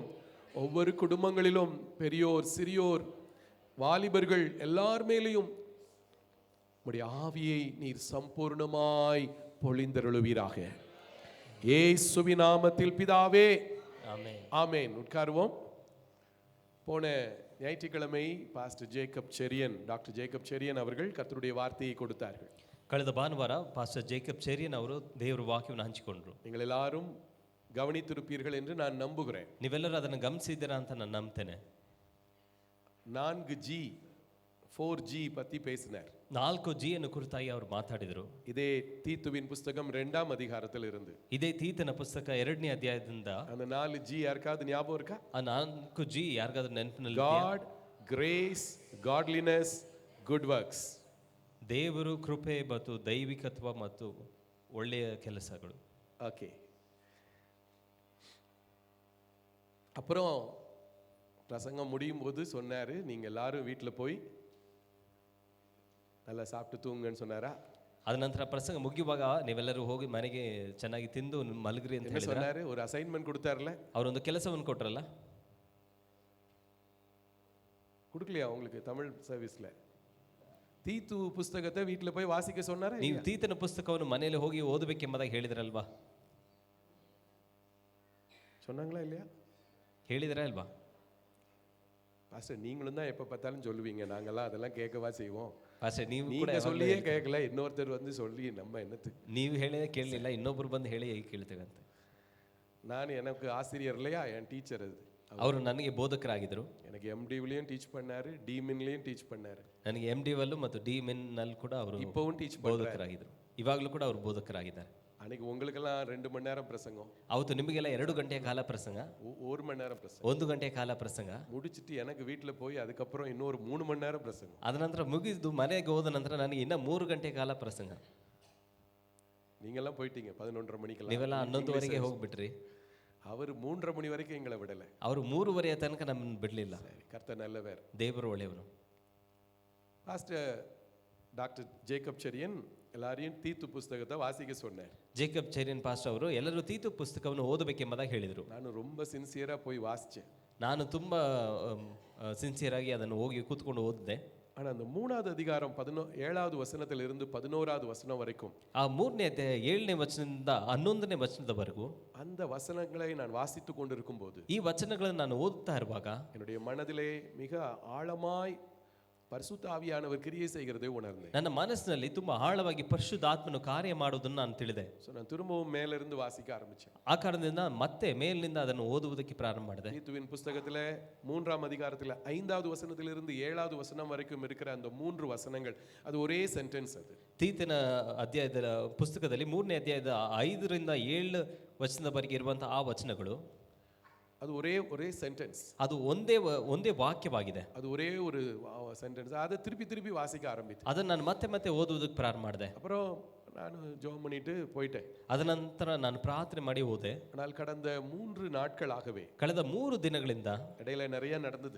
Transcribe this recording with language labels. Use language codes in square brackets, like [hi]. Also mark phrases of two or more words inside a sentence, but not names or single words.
[ta] ஒவ்வொரு குடும்பங்களிலும் பெரியோர், சிறியோர், வாலிபர்கள் எல்லார் மேலேயும் உடைய ஆவியை நீர் சம்பூர்ணமாய் பொழிந்தருளுவீராக. இயேசுவின் நாமத்தில் பிதாவே, ஆமென். உட்காருவோம். போன ஞாயிற்றுக்கிழமை பாஸ்டர் ஜேக்கப் செரியன், டாக்டர் ஜேக்கப் செரியன் அவர்கள் கர்த்தருடைய வார்த்தையை கொடுத்தார்கள். [kn] ಕಳೆದ ಭಾನುವಾರ ಪಾಸ್ಟರ್ ಜೇಕಬ್ ಚೆರಿಯನ್ ಅವರು ದೇವರ ವಾಕ್ಯವನ್ನು ಹಂಚಿಕೊಂಡ್ರು. [ta] நீங்கள் எல்லாரும் கவனித்திருப்பீர்கள் என்று நான் நம்புகிறேன். [kn] ನೀವೆಲ್ಲರೂ ಅದನ್ನು ಗಮನಿಸಿದ್ದೀರಾ ಅಂತ ನಾನು ನಂಬ್ತೇನೆ. [ta] 4G 4G பத்தி பேசினார். [kn] 4G ಅನ್ನು ಕುರಿತಾಗಿ ಅವರು ಮಾತಾಡಿದರು. [ta] இதே தீத்துவின் புஸ்தகம் 2ஆம் அதிகாரத்தில் இருந்து. [kn] ಇದೇ ತೀತನ ಪುಸ್ತಕ 2ನೇ ಅಧ್ಯಾಯದಿಂದ. [ta] அந்த 4G ಯಾರಿಗಾவது ஞாபகம் இருக்கா? [kn] ಆ 4G ಯಾರಿಗಾದ್ರೂ ನೆನಪಿನಲ್ಲಿ? [en] God, grace, godliness, good works. [kn] ದೇವರು, ಕೃಪೆ ಮತ್ತು ದೈವಿಕತ್ವ ಮತ್ತು ಒಳ್ಳೆಯ ಕೆಲಸಗಳು. [ta] ஓகே. அப்புறம் பிரசங்கம் முடியும் போது சொன்னாரு, நீங்க எல்லாரும் வீட்டில் போய் நல்லா சாப்பிட்டு தூங்குங்கன்னு சொன்னாரா? [kn] ಅದ ನಂತರ ಪ್ರಸಂಗ ಮುಗಿಯುವಾಗ ನೀವೆಲ್ಲರೂ ಹೋಗಿ ಮನೆಗೆ ಚೆನ್ನಾಗಿ ತಿಂದು ಮಲಗ್ರಿ ಅಂತ ಹೇಳಿದ್ರು. [ta] சொன்னாரு, ஒரு அசைன்மெண்ட் கொடுத்தாருல, [kn] ಅವರೊಂದು ಕೆಲಸವನ್ನು ಕೊಟ್ರಲ್ಲ, [ta] கொடுக்கலையா உங்களுக்கு தமிழ் சர்வீஸ்ல? தீத்து புஸ்தகத்தை வீட்டில் போய் வாசிக்க சொன்னாரா? [kn] ನೀವು ತೀತನ ಪುಸ್ತಕವನ್ನು ಮನೆಯಲ್ಲಿ ಹೋಗಿ ಓದಬೇಕೆಂಬುದಾಗಿ ಹೇಳಿದ್ರಲ್ವಾ? [ta] சொன்னாங்களா இல்லையா? [kn] ಹೇಳಿದ್ರಾ ಅಲ್ವಾ? [ta] பாஸ்டர், நீங்களும் தான் எப்ப பார்த்தாலும் சொல்லுவீங்க, நாங்கெல்லாம் அதெல்லாம் கேட்கவா செய்வோம். [kn] ಪಾಸ್ಟರ್, ನೀವು [ta] நீங்க சொல்லியே கேட்கல, இன்னொருத்தர் வந்து சொல்லி நம்ம என்னத்து? [kn] ನೀವು ಹೇಳಿದ್ರೆ ಕೇಳಲಿಲ್ಲ, ಇನ್ನೊಬ್ರು ಬಂದು ಹೇಳಿ ಹೇಗೆ ಕೇಳ್ತೇವೆ ಅಂತ. [ta] நான் எனக்கு ஆசிரியர் இல்லையா, என் டீச்சர் அது. [kn] ಅವರು ನನಗೆ ಬೋಧಕರಾಗಿದ್ದರು. [ta] எனக்கு எம்டிவிலையும் டீச் பண்ணாரு, டிமின்லையும் டீச் பண்ணாரு. [kn] ನನಗೆ MDವಲ್ಲೂ ಮತ್ತು DMINನಲ್ಲಿ ಕೂಡ ಅವರು [ta] இப்பவும் டீச் பண்றாரு. [kn] ಬೋಧಕರಾಗಿದ್ದರು. ಇವಾಗಲೂ ಕೂಡ ಅವರು ಬೋಧಕರಾಗಿದ್ದಾರೆ. [ta] அன்னைக்கு உங்களுக்கெல்லாம் 2 மணி நேரம் பிரசங்கம், [kn] ಅವತ್ತು ನಿಮಗೆಲ್ಲ 2 ಗಂಟೆಯ ಕಾಲ ಪ್ರಸಂಗ, [ta] 1 மணி நேரம் பிரசங்கம் [kn] 1 ಗಂಟೆಯ ಕಾಲ ಪ್ರಸಂಗ [ta] முடிச்சிட்டு எனக்கு வீட்டுல போய் அதுக்கப்புறம் இன்னொரு 3 மணி நேரம் பிரசங்கம். [kn] ಅದ ನಂತರ ಮುಗಿದು ಮನೆಗೆ ಹೋದ ನಂತರ ನನಗೆ ಇನ್ನ 3 ಗಂಟೆ ಕಾಲ ಪ್ರಸಂಗ. [ta] நீங்கெல்லாம் போயிட்டீங்க 11:30 மணிக்கெல்லாம். [kn] ನೀವೆಲ್ಲ 11ವರೆಗೆ ಹೋಗ್ಬಿಟ್ರಿ. [ta] அவர் 3:30 மணி வரைக்கும் எங்களை விடல. [kn] ಅವರು 3:30 ತನಕ ನಮ್ಮನ್ನು ಬಿಡಲಿಲ್ಲ. [ta] கர்த்தர் நல்லவர், [kn] ದೇವರು ಒಳ್ಳೆಯವನು. [ta] பாஸ்டர் டாக்டர் ஜேக்கப் செரியன் எல்லாரையும் தீத்து புஸ்தகத்தை வாசிக்க சொன்னார். [kn] ಜೇಕಬ್ ಚೆರಿಯನ್ ಪಾಸ್ಟರ್ ಅವರು ಎಲ್ಲರೂ ತೀತು ಪುಸ್ತಕವನ್ನು ಓದಬೇಕೆಂಬುದಾಗಿ ಹೇಳಿದರು. [ta] ನಾನು ரொம்ப சின்சியரா போய் வாசிச்சேன். [kn] ನಾನು ತುಂಬಾ ಸಿನ್ಸಿಯರ್ ಆಗಿ ಅದನ್ನು ಹೋಗಿ ಕೂತ್ಕೊಂಡು ಓದಿದೆ. [ta] ஆனா அந்த 3வது அதிகாரம் 7வது வசனத்திலிருந்து 11வது வசனம் வரைக்கும், [kn] ಆ 3ನೇ ಅಧ್ಯಾಯ 7ನೇ ವಚನದಿಂದ 11ನೇ ವಚನದವರೆಗೂ [ta] அந்த வசனங்களை நான் வாசித்துக் கொண்டிருக்கும் போது [kn] ಈ ವಚನಗಳನ್ನು ನಾನು ಓದುತ್ತಾ ಇರುವಾಗ [ta] என்னுடைய மனதிலே மிக ஆழமாய் பரிசுத்த ஆவியானவர் கிரியை செய்கிறதை உணர்ந்தேன். [kn] ನನ್ನ ಮನಸ್ಸಿನಲ್ಲಿ ತುಂಬಾ ಆಳವಾಗಿ ಪರಿಶುದ್ಧಾತ್ಮನು ಕಾರ್ಯ ಮಾಡುವುದನ್ನು ನಾನು ತಿಳಿದೆ. [ta] ஸோ நான் திரும்பவும் மேலிருந்து வாசிக்க ஆரம்பிச்சேன். [kn] ಆ ಕಾರಣದಿಂದ ಮತ್ತೆ ಮೇಲಿನಿಂದ ಅದನ್ನು ಓದುವುದಕ್ಕೆ ಪ್ರಾರಂಭ ಮಾಡಿದೆ. [ta] தீத்துவின் புஸ்தகத்தில் 3ஆம் அதிகாரத்தில் 5வது வசனத்திலிருந்து 7வது வசனம் வரைக்கும் இருக்கிற அந்த 3 வசனங்கள், அது ஒரே சென்டென்ஸ். அது [kn] ತೀತನ ಅಧ್ಯಾಯದ ಪುಸ್ತಕದಲ್ಲಿ 3ನೇ ಅಧ್ಯಾಯದ 5ರಿಂದ 7 ವಚನದವರೆಗೆ ಇರುವಂತಹ ಆ ವಚನಗಳು, [ta] அது ஒரே சென்டென்ஸ். [kn] ಅದು ಒಂದೇ ವಾಕ್ಯವಾಗಿದೆ. [ta] அது ஒரே ஒரு சென்டென்ஸ். அதை திருப்பி வாசிக்க ஆரம்பித்தேன். [kn] ಅದನ್ನು ನಾನು ಮತ್ತೆ ಓದುವುದಕ್ಕೆ ಪ್ರಾರಂಭ ಮಾಡಿದೆ. [ta] அப்புறம் நான் ஜெபம் பண்ணிட்டு போயிட்டேன். [kn] ಅದ ನಂತರ ನಾನು ಪ್ರಾರ್ಥನೆ ಮಾಡಿ ಹೋದೆ. [ta] ஆனால் கடந்த 3 நாட்களாகவே, [kn] ಕಳೆದ 3 ದಿನಗಳಿಂದ [ta] இடையில நிறைய நடந்தது.